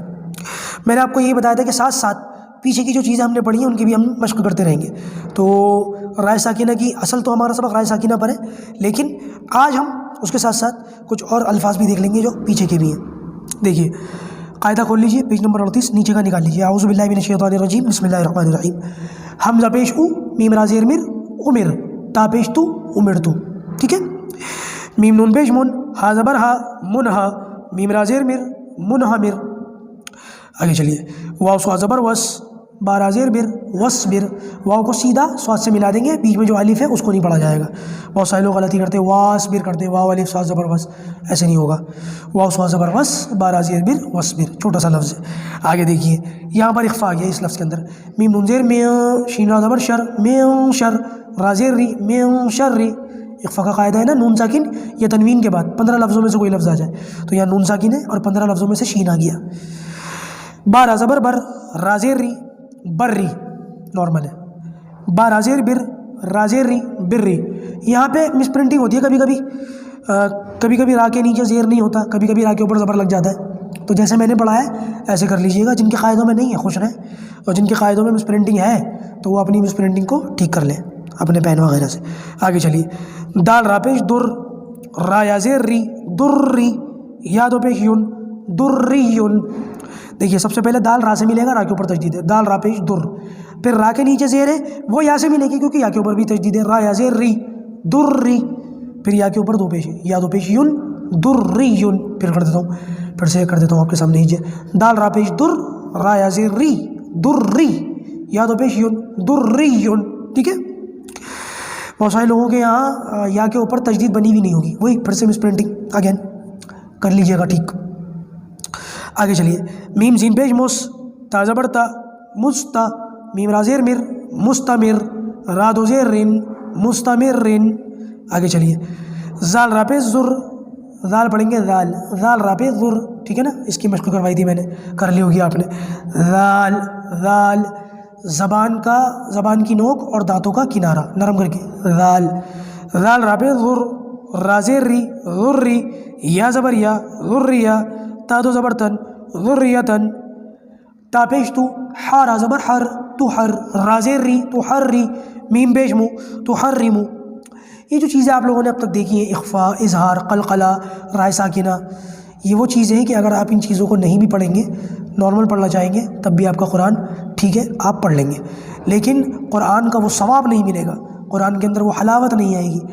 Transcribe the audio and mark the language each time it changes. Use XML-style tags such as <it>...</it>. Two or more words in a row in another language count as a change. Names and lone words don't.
<ur>میں نے آپ کو یہی بتایا تھا کہ ساتھ ساتھ پیچھے کی جو چیزیں ہم نے پڑھی ہیں ان کی بھی ہم مشق کرتے رہیں گے۔ تو رائے ساکنہ کی اصل تو ہمارا سبق رائے ساکنہ پر ہے، لیکن آج ہم اس کے ساتھ ساتھ کچھ اور الفاظ بھی دیکھ لیں گے جو پیچھے کے بھی ہیں۔ دیکھیے قاعدہ کھول لیجئے،</ur> <en>page number</en> <ur>38 نیچے کا نکال لیجئے۔</ur> <ar>اعوذ باللہ من الشیطان الرجیم، بسم اللہ الرحمن الرحیم۔</ar> <ur>حمزہ پیش او، میم را زیر مر، عمر، تا پیش تو، عمر تو، ٹھیک ہے؟ میم نون پیش من، ہا زبر ہا، منہا، میم را زیر مر، منہمر۔ آگے چلیے، واو سوا زبر وس، بارا زیر بر، وصبر۔ واو کو سیدھا سواد سے ملا دیں گے، بیچ میں جو الف ہے اس کو نہیں پڑھا جائے گا۔ بہت سارے لوگ غلطی کرتے ہیں، واسبر کرتے ہیں، واو الف سواد زبر وس، ایسے نہیں ہوگا۔ واو سوا زبر وس، بارا زیر بر، وصبر، چھوٹا سا لفظ ہے۔ آگے دیکھیے یہاں پر اخفا گیا اس لفظ کے اندر، میم نون زیر میں، شین را زبر شر، میں شر، را زیر ری، میں شر ری۔ اخفا کا قاعدہ ہے نا، نون ساکن یا تنوین کے بعد 15 لفظوں میں سے کوئی لفظ آ جائے تو یہاں نون ساکن ہے اور 15 لفظوں میں سے شین آ گیا۔ بارا زبر بر، را زیر ری، بر ری، نارمل ہے۔ بارا زیر بر، را زیر ری، بر ری۔ یہاں پہ مس پرنٹنگ ہوتی ہے کبھی کبھی را کے نیچے زیر نہیں ہوتا، کبھی کبھی را کے اوپر زبر لگ جاتا ہے۔ تو جیسے میں نے پڑھا ہے ایسے کر لیجئے گا۔ جن کے قاعدوں میں نہیں ہے خوش رہیں، اور جن کے قاعدوں میں مس پرنٹنگ ہے تو وہ اپنی مس پرنٹنگ کو ٹھیک کر لیں اپنے پین وغیرہ سے۔ آگے چلیے، دال را پیش در، را یا زیر ری، در ری، یا دو پیش یون، در ری یون۔ دیکھیے سب سے پہلے دال را سے ملے گا، را کے اوپر تشدید ہے، دال را پیش در۔ پھر را کے نیچے زیر ہے وہ یا سے ملے گی کیونکہ یا کے اوپر بھی تشدید ہے، را یا زیر ری، در ری۔ پھر یا کے اوپر 2 پیش ہے، یا 2 پیش یون، در ری یون۔ پھر کر دیتا ہوں، پھر سے کر دیتا ہوں آپ کے سامنے ہیجیے، دال را پیش در، را یا زیر ری، در ری، یا 2 پیش یون، در ری یون، ٹھیک ہے؟ بہت سارے لوگوں کے یہاں یا کے اوپر تشدید بنی بھی نہیں ہوگی، وہی پھر سے</ur> <en>misprinting again</en> <ur>کر لیجیے گا، ٹھیک؟ آگے چلیے، میم زین پیش مس، تا زبر تا، مستا، میم را زیر مر، مستمر، را دو زیر رن، مستمرن۔ آگے چلیے، زال را پیش زر، زال پڑھیں گے زال، زال را پیش زر، ٹھیک ہے نا؟ اس کی مشق کروائی تھی میں نے، کر لی ہوگی آپ نے۔ زال، زال، زبان کی نوک اور دانتوں کا کنارہ نرم کر کے، زال، زال را پیش زر، را زیر ری، ذری، یا زبر یا، ذریہ، تا دو زبر تن، ذریتن۔ تا پیش تو، حا را زبر حر، تو حر، را زیر ری، تو حر ری، میم پیش مو، تو حرمو۔ یہ جو چیزیں آپ لوگوں نے اب تک دیکھی ہیں، اخفا، اظہار، قلقلہ، رائے ساکنہ، یہ وہ چیزیں ہیں کہ اگر آپ ان چیزوں کو نہیں بھی پڑھیں گے، نارمل پڑھنا چاہیں گے، تب بھی آپ کا قرآن ٹھیک ہے، آپ پڑھ لیں گے، لیکن قرآن کا وہ ثواب نہیں ملے گا، قرآن کے اندر وہ حلاوت نہیں آئے گی۔</ur>